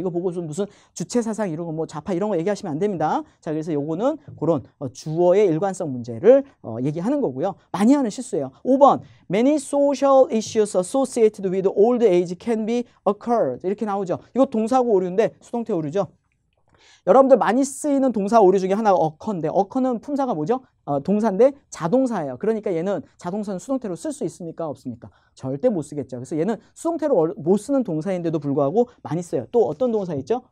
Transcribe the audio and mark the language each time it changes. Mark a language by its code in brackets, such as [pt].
[ko] 이거 보고 좀 무슨 주체 사상 이런 거 뭐 좌파 이런 거 얘기하시면 안 됩니다. 자, 그래서 요거는 그런 주어의 일관성 문제를 얘기하는 거고요. 많이 하는 실수예요. 5번. [en] Many social issues associated with old age can be occurred. [ko] 이렇게 나오죠. 이거 동사고 오류인데 수동태 오류죠. 여러분들 많이 쓰이는 동사 오류 중에 하나가 occur인데 occur는 품사가 뭐죠? 동사인데 자동사예요. 그러니까 얘는 자동사는 수동태로 쓸 수 있습니까? 없습니까? 절대 못 쓰겠죠. 그래서 얘는 수동태로 못 쓰는 동사인데도 불구하고 많이 써요. 또 어떤 동사 있죠?